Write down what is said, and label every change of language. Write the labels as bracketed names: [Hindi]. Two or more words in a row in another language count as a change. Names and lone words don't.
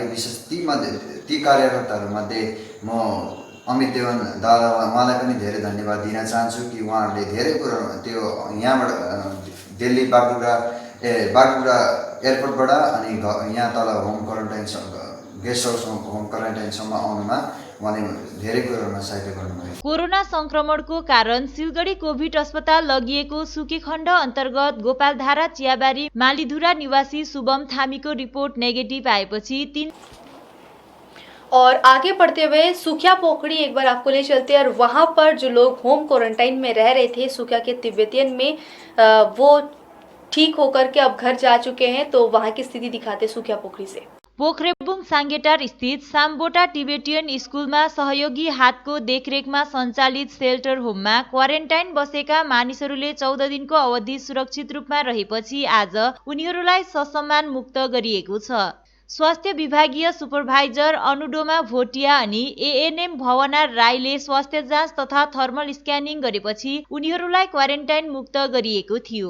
[Nepali] विशेष ती कार्यकर्ताहरूमध्ये म अमित देवन दादा उहाँलाई पनि धेरै धन्यवाद दिन चाहन्छु कि उहाँहरूले धेरै कुरो त्यो यहाँबाट दिल्ली बागडोग्रा एयरपोर्टबाट अनि यहाँ तल [English] home quarantine guest house home quarantine [Nepali] आउनुमा उहाँले धेरै कुराहरूमा सहायता गर्नुभयो। कोरोना संक्रमणको कारण सिलगढी कोभिड अस्पताल लगिएको सुकेखण्ड अन्तर्गत गोपालधारा, चियाबारी, मालीधुरा निवासी शुभम थामीको रिपोर्ट नेगेटिभ आएपछि [Hindi] और आगे बढ़ते हुए सुखिया पोखड़ी एक बार आपको ले चलते हैं और वहाँ पर जो लोग [English] home quarantine [Hindi] में रह रहे थे सुखिया के तिब्बतियन में, वो ठीक होकर के अब घर जा चुके हैं। तो वहाँ की स्थिति दिखाते सुखिया पोखरी से। [Nepali] पोखरेबुङ सांगेटार स्थित साम्बोटा टिबेटियन स्कुलमा सहयोगी हातको देखरेखमा सञ्चालित [English] shelter home [Nepali] क्वारेन्टाइन बसेका मानिसहरूले 14 दिनको अवधि सुरक्षित रूपमा रहेपछि आज उनीहरूलाई ससम्मान मुक्त गरिएको छ। स्वास्थ्य विभागीय सुपरभाइजर अनुडोमा भोटिया अनि एएनएम भवना राईले स्वास्थ्य जाँच तथा [English] thermal scanning [Nepali] गरेपछि उनीहरूलाई क्वारेन्टाइन मुक्त गरिएको थियो।